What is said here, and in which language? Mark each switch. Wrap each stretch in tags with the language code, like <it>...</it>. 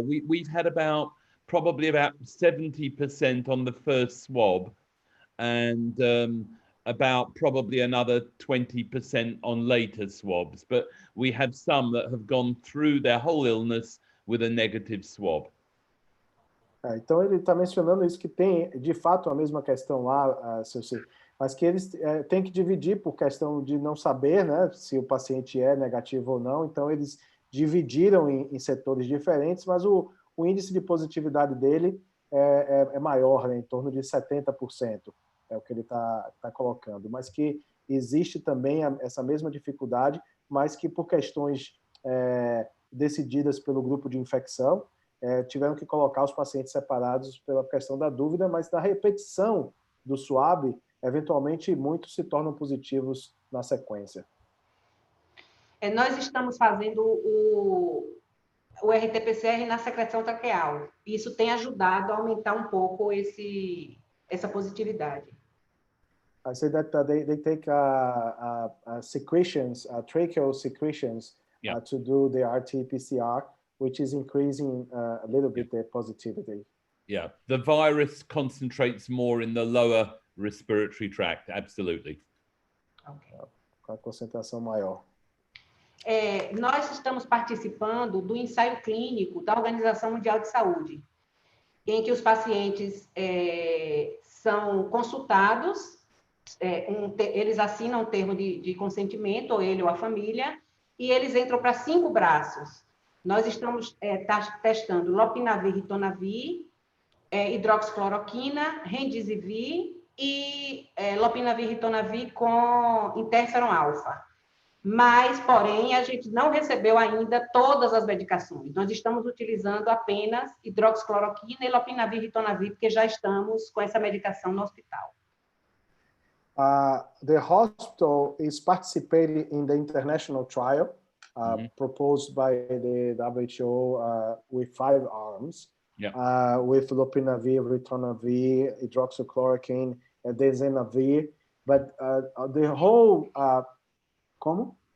<en>We've had probably about 70% on the first swab, and about probably another 20% on later swabs. But we have some that have gone through their whole illness with a negative swab.</en> <pt>Então ele está mencionando isso, que tem de fato a mesma questão lá, mas que eles têm que dividir por questão de não saber, né, se o paciente é negativo ou não. Então eles dividiram em setores diferentes, mas o índice de positividade dele é maior, né, em torno de 70%, é o que ele está colocando. Mas que existe também essa mesma dificuldade, mas que por questões decididas pelo grupo de infecção, tiveram que colocar os pacientes separados pela questão da dúvida, mas da repetição do swab, eventualmente muitos se tornam positivos na sequência. Nós estamos fazendo o RT-PCR na secreção traqueal. Isso tem ajudado a aumentar um pouco essa positividade.</pt> <en>I said that they take secretions, tracheal secretions, to do the RT-PCR, which is increasing a little bit the positivity. Yeah, the virus concentrates more in the lower respiratory tract, absolutely. Okay.</en> <pt>Com a concentração maior. Nós estamos participando do ensaio clínico da Organização Mundial de Saúde, em que os pacientes são consultados, eles assinam um termo de consentimento, ou ele ou a família, e eles entram para 5 braços. Nós estamos testando lopinavir, ritonavir, hidroxicloroquina, remdesivir e lopinavir, ritonavir com interferon alfa. Mas, porém, a gente não recebeu ainda todas as medicações. Nós estamos utilizando apenas hidroxicloroquina e lopinavir, ritonavir, porque já estamos com essa medicação no hospital.</pt> <en>The hospital is participating in the international trial proposed by the WHO with 5 arms, with lopinavir, ritonavir, hydroxychloroquine, dezenavir, but the whole</en> <pt>como?</pt>